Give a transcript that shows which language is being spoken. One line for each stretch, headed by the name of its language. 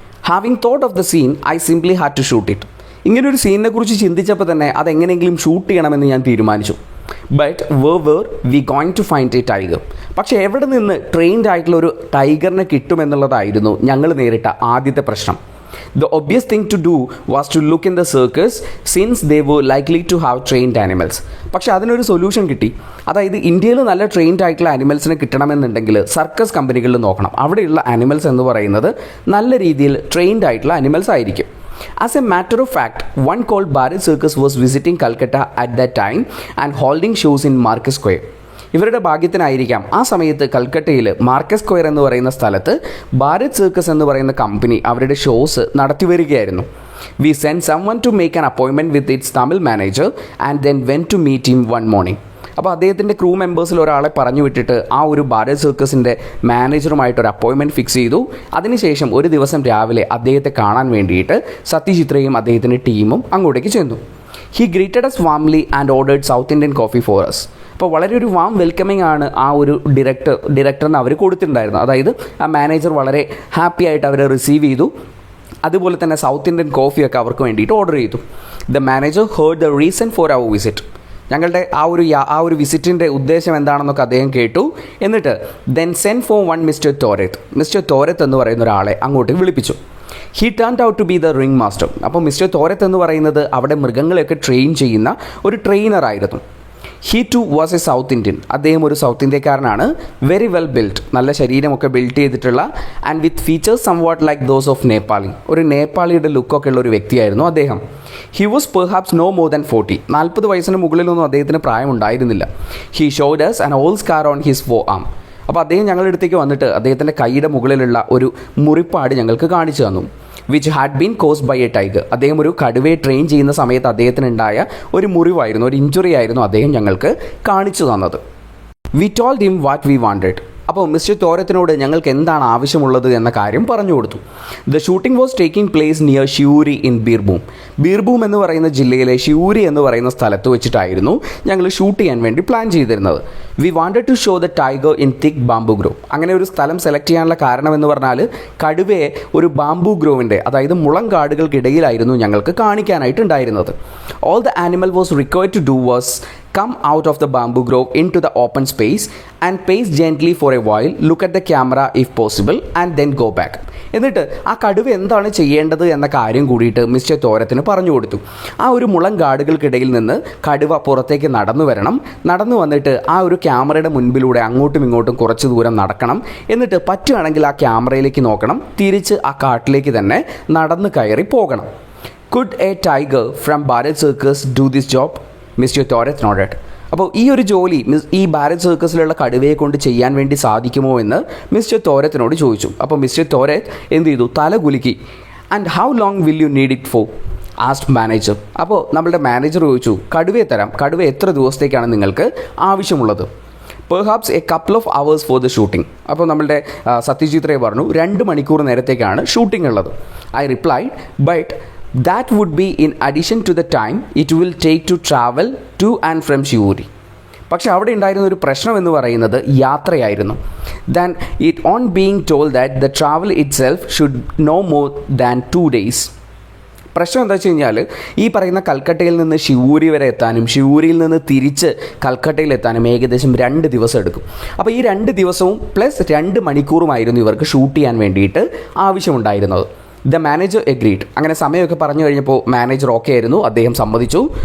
English: Having thought of the scene I simply had to shoot it.
Malayalam: ഇങ്ങനൊരു സീനിനെ കുറിച്ച് ചിന്തിച്ചപ്പോൾ തന്നെ അതെങ്ങനെയെങ്കിലും shoot ചെയ്യണമെന്ന് ഞാൻ തീരുമാനിച്ചു.
English: But where we going to find a tiger.
Malayalam: പക്ഷേ എവിടെ നിന്ന് ട്രെയിൻഡ് ആയിട്ടുള്ള ഒരു ടൈഗറിനെ കിട്ടുമെന്നുള്ളതായിരുന്നു ഞങ്ങൾ നേരിട്ട ആദ്യത്തെ പ്രശ്നം.
English: The obvious thing to do was to look in the circus since they were likely to have trained animals.
Malayalam: പക്ഷേ അതിനൊരു സൊല്യൂഷൻ കിട്ടി. അതായത് ഇന്ത്യയിൽ നല്ല ട്രെയിൻഡ് ആയിട്ടുള്ള ആനിമൽസിനെ കിട്ടണമെന്നുണ്ടെങ്കിൽ സർക്കസ് കമ്പനികളിൽ നോക്കണം. അവിടെയുള്ള ആനിമൽസ് എന്ന് പറയുന്നത് നല്ല രീതിയിൽ ട്രെയിൻഡ് ആയിട്ടുള്ള ആനിമൽസ് ആയിരിക്കും.
English: As a matter of fact, one called Bharat Circus was visiting Calcutta at that time and holding shows in Market Square.
Malayalam: ഇവരുടെ ഭാഗ്യത്തിനായിരിക്കാം ആ സമയത്ത് കൽക്കട്ടയിൽ മാർക്കസ് സ്ക്വയർ എന്ന് പറയുന്ന സ്ഥലത്ത് ഭാരത് സർക്കസ് എന്ന് പറയുന്ന കമ്പനി അവരുടെ ഷോസ് നടത്തി വരികയായിരുന്നു.
English: We send someone to make an appointment with its Tamil manager and then went to meet him one morning.
Malayalam: അപ്പോൾ അദ്ദേഹത്തിൻ്റെ ക്രൂ മെമ്പേഴ്സിൽ ഒരാളെ പറഞ്ഞു വിട്ടിട്ട് ആ ഒരു ഭാരത് സർക്കസിൻ്റെ മാനേജറുമായിട്ടൊരു അപ്പോയിൻമെൻറ്റ് ഫിക്സ് ചെയ്തു. അതിനുശേഷം ഒരു ദിവസം രാവിലെ അദ്ദേഹത്തെ കാണാൻ വേണ്ടിയിട്ട് സത്യജിത്രയും അദ്ദേഹത്തിൻ്റെ ടീമും അങ്ങോട്ടേക്ക് ചെന്നു.
English: He greeted us warmly and ordered South Indian coffee for us.
Malayalam: അപ്പോൾ വളരെ ഒരു വാം വെൽക്കമിങ് ആണ് ആ ഒരു ഡയറക്ടറിന് അവർ കൊടുത്തിട്ടുണ്ടായിരുന്നത്. അതായത് ആ മാനേജർ വളരെ ഹാപ്പി ആയിട്ട് അവരെ റിസീവ് ചെയ്തു. അതുപോലെ തന്നെ സൗത്ത് ഇന്ത്യൻ കോഫിയൊക്കെ അവർക്ക് വേണ്ടിയിട്ട് ഓർഡർ ചെയ്തു.
English: The manager heard the reason for our visit.
Malayalam: ഞങ്ങളുടെ ആ ഒരു വിസിറ്റിൻ്റെ ഉദ്ദേശം എന്താണെന്നൊക്കെ അദ്ദേഹം കേട്ടു. എന്നിട്ട്
English: then send for one
Malayalam: mister തോരത്ത് എന്ന് പറയുന്ന ഒരാളെ അങ്ങോട്ട് വിളിപ്പിച്ചു.
English: He turned out to be the ring master.
Malayalam: അപ്പോൾ മിസ്റ്റർ തോരത്ത് എന്ന് പറയുന്നത് അവിടെ മൃഗങ്ങളെയൊക്കെ ട്രെയിൻ ചെയ്യുന്ന ഒരു ട്രെയിനറായിരുന്നു.
English: He too was a South Indian.
Malayalam: അദ്ദേഹം ഒരു സൗത്ത് ഇന്ത്യക്കാരനാണ്.
English: very well built,
Malayalam: നല്ല ശരീരമൊക്കെ ബിൽറ്റ് ചെയ്തിട്ടുള്ള
English: And with features somewhat like those of Nepali.
Malayalam: ഒരു നേപ്പാളിയുടെ ലുക്കൊക്കെ ഉള്ള ഒരു വ്യക്തിയായിരുന്നു അദ്ദേഹം.
English: He was perhaps no more than 40.
Malayalam: 40 വയസ്സിന് മുകളിലൊന്നും അദ്ദേഹത്തിന് പ്രായം ഉണ്ടായിരുന്നില്ല.
English: He showed us an old scar on his forearm.
Malayalam: അപ്പോൾ അദ്ദേഹം ഞങ്ങളുടെ അടുത്തേക്ക് വന്നിട്ട് അദ്ദേഹത്തിൻ്റെ കൈയുടെ മുകളിലുള്ള ഒരു മുറിപ്പാട് ഞങ്ങൾക്ക് കാണിച്ചു തന്നു.
English: Which had been caused by a tiger.
Malayalam: അദ്ദേഹം ഒരു കടുവയെ ട്രെയിൻ ചെയ്യുന്ന സമയത്ത് അദ്ദേഹത്തിനുണ്ടായ ഒരു മുറിവായിരുന്നു, ഒരു ഇഞ്ചുറി ആയിരുന്നു അദ്ദേഹം ഞങ്ങൾക്ക് കാണിച്ചു തന്നത്.
English: We told him what we wanted.
Malayalam: അപ്പോൾ മിസ്റ്റർ തോരത്തിനോട് ഞങ്ങൾക്ക് എന്താണ് ആവശ്യമുള്ളത് എന്ന കാര്യം പറഞ്ഞു കൊടുത്തു.
English: the shooting was taking place near Siuri in Birbhum
Malayalam: എന്ന് പറയുന്ന ജില്ലയിലെ ഷിയൂരി എന്ന് പറയുന്ന സ്ഥലത്ത് വെച്ചിട്ടായിരുന്നു ഞങ്ങൾ ഷൂട്ട് ചെയ്യാൻ വേണ്ടി പ്ലാൻ ചെയ്തിരുന്നത്.
English: We wanted to show the tiger in thick bamboo grove.
Malayalam: അങ്ങനെ ഒരു സ്ഥലം സെലക്ട് ചെയ്യാനുള്ള കാരണം എന്ന് പറഞ്ഞാൽ കടുവയെ ഒരു ബാംബു ഗ്രോവിൻ്റെ, അതായത് മുളം കാടുകൾക്കിടയിലായിരുന്നു ഞങ്ങൾക്ക് കാണിക്കാനായിട്ടുണ്ടായിരുന്നത്.
English: All the animal was required to do was come out of the bamboo grove into the open space and pace gently for a while, look at the camera if possible and then go back.
Malayalam: എന്നിട്ട് ആ കടുവ എന്താണ് ചെയ്യേണ്ടത് എന്ന കാര്യം കൂടിയിട്ട് mister തോരത്തിന് പറഞ്ഞു കൊടുത്തു. ആ ഒരു മുളം കാടുകൾക്കിടയിൽ നിന്ന് കടുവ പുറത്തേക്ക് നടന്നു വന്നിട്ട് ആ ഒരു ക്യാമറയുടെ മുൻപിലൂടെ അങ്ങോട്ടും ഇങ്ങോട്ടും കുറച്ച് ദൂരം നടക്കണം. എന്നിട്ട് പറ്റുകയാണെങ്കിൽ ആ ക്യാമറയിലേക്ക് നോക്കണം, തിരിച്ച് ആ കാട്ടിലേക്ക് തന്നെ നടന്ന് കയറി പോകണം.
English: Could a tiger from Bharat Circus do this job? Mister Thorat nodded.
Malayalam: അപ്പോൾ ഈ ഒരു ജോലി ഈ ഭാരത് സർക്കസിലുള്ള കടുവയെ കൊണ്ട് ചെയ്യാൻ വേണ്ടി സാധിക്കുമോ എന്ന് മിസ്റ്റർ തോരത്തിനോട് ചോദിച്ചു. അപ്പോൾ മിസ്റ്റർ തോരത്ത് എന്ത് ചെയ്തു? തല കുലുക്കി.
English: And how long will you need it for ask manager.
Malayalam: അപ്പോൾ നമ്മളുടെ മാനേജർ ചോദിച്ചു, കടുവയെ തരാം, കടുവ എത്ര ദിവസത്തേക്കാണ് നിങ്ങൾക്ക് ആവശ്യമുള്ളത്?
English: Perhaps a couple of hours for the shooting.
Malayalam: അപ്പോൾ നമ്മളുടെ സത്യജിത്രയെ പറഞ്ഞു 2 മണിക്കൂർ നേരത്തേക്കാണ് ഷൂട്ടിംഗ് ഉള്ളത്.
English: I replied but that would be in addition to the time it will take to travel to and from Shiuri.
Malayalam: പക്ഷേ അവിടെ ഉണ്ടായിരുന്ന ഒരു പ്രശ്നം എന്ന് പറയുന്നത് യാത്രയായിരുന്നു.
English: Then it on being told that the travel itself should no more than 2 days.
Malayalam: പ്രശ്നം എന്താ വെച്ച് കഴിഞ്ഞാൽ ഈ പറയുന്ന കൽക്കട്ടയിൽ നിന്ന് ഷിവൂരി വരെ എത്താനും ഷിവൂരിയിൽ നിന്ന് തിരിച്ച് കൽക്കട്ടയിൽ എത്താനും ഏകദേശം 2 ദിവസം എടുക്കും. അപ്പോൾ ഈ 2 ദിവസവും പ്ലസ് 2 മണിക്കൂറുമായിരുന്നു ഇവർക്ക് ഷൂട്ട് ചെയ്യാൻ വേണ്ടിയിട്ട് ആവശ്യമുണ്ടായിരുന്നത്.
English: The manager agreed.
Malayalam: അങ്ങനെ സമയമൊക്കെ പറഞ്ഞു കഴിഞ്ഞപ്പോൾ മാനേജർ ഓക്കെ ആയിരുന്നു, അദ്ദേഹം സമ്മതിച്ചു.